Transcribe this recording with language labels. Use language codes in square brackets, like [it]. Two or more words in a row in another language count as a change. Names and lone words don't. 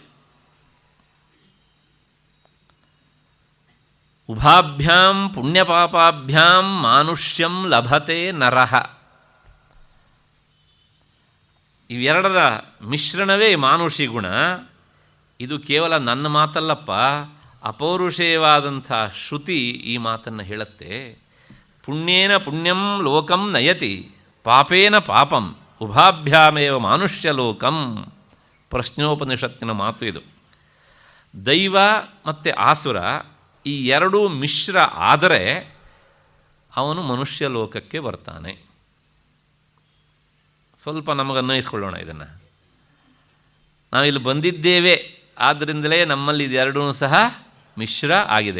[sa] ಉಭಾಭ್ಯಾಂ ಪುಣ್ಯಪಾಪಾಭ್ಯಾಂ ಮಾನುಷ್ಯಂ ಲಭತೆ ನರಃ. [kn] ಇವೆರಡರ ಮಿಶ್ರಣವೇ ಮಾನುಷಿ ಗುಣ. ಇದು ಕೇವಲ ನನ್ನ ಮಾತಲ್ಲಪ್ಪ, ಅಪೌರುಷೇಯವಾದಂಥ ಶ್ರುತಿ ಈ ಮಾತನ್ನು ಹೇಳುತ್ತೆ. [sa] ಪುಣ್ಯೇನ ಪುಣ್ಯಂ ಲೋಕಂ ನಯತಿ, ಪಾಪೇನ ಪಾಪಂ, ಉಭಾಭ್ಯಾಮೇವ ಮಾನುಷ್ಯ ಲೋಕಂ. [kn] ಪ್ರಶ್ನೋಪನಿಷತ್ತಿನ ಮಾತು ಇದು. ದೈವ ಮತ್ತು ಆಸುರ ಈ ಎರಡೂ ಮಿಶ್ರ ಆದರೆ ಅವನು ಮನುಷ್ಯ ಲೋಕಕ್ಕೆ ಬರ್ತಾನೆ. ಸ್ವಲ್ಪ ನಮಗನ್ವಯಿಸ್ಕೊಳ್ಳೋಣ ಇದನ್ನು. ನಾವಿಲ್ಲಿ ಬಂದಿದ್ದೇವೆ, ಆದ್ದರಿಂದಲೇ ನಮ್ಮಲ್ಲಿ ಇದೆರಡೂ ಸಹ ಮಿಶ್ರ ಆಗಿದೆ.